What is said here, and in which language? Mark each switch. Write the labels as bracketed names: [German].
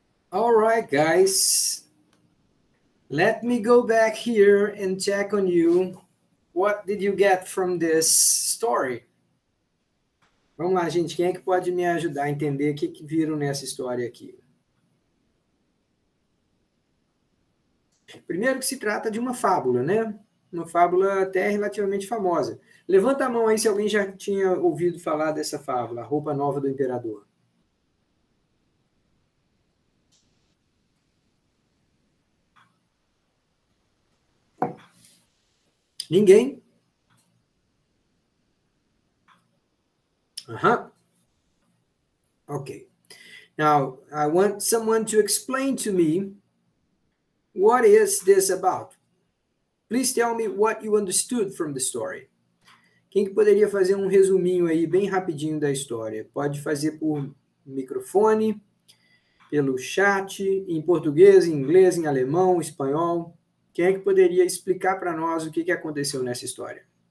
[English] All right, guys. Let me go back here and check on you. What did you get from this story? [Portuguese] Vamos lá, gente. Quem é que pode me ajudar a entender o que viram nessa história aqui? Primeiro que se trata de uma fábula, né? Uma fábula até relativamente famosa. Levanta a mão aí se alguém já tinha ouvido falar dessa fábula, A Roupa Nova do Imperador. Ninguém? [English] Okay. Now, I want someone to explain to me what is this about. Please tell me what you understood from the story. [Portuguese] Quem que poderia fazer um resuminho aí bem rapidinho da história? Pode fazer por microfone, pelo chat, em português, em inglês, em alemão, espanhol. Quem é que poderia explicar para nós o que aconteceu nessa história?